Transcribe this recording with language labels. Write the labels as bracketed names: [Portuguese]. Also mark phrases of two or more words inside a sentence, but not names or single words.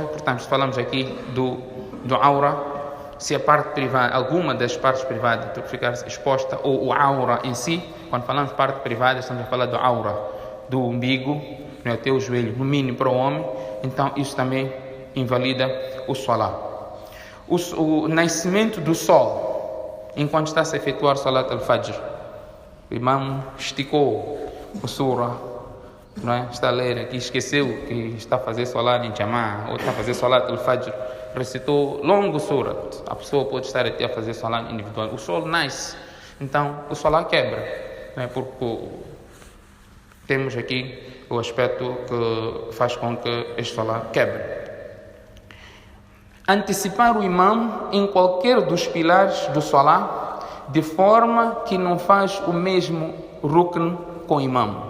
[Portuguese] Portanto, falamos aqui do aura. Se a parte privada, alguma das partes privadas ficar exposta, ou o aura em si, quando falamos de parte privada, estamos a falar do aura, do umbigo, até o joelho, no mínimo para o homem, então isso também invalida o salat. O nascimento do sol, enquanto está a se efetuar o [Arabic] صلاة الفجر, [Portuguese] o imam esticou o surah, está a ler aqui, esqueceu que está a fazer salat em jamá, ou está a fazer [Arabic] صلاة الفجر, [Portuguese] recitou longo surat, a pessoa pode estar até a fazer salat individual. O sol nasce, então o salat quebra, porque temos aqui o aspecto que faz com que este salat quebre. Antecipar o imam em qualquer dos pilares do salat, de forma que não faz o mesmo rukn com o imam.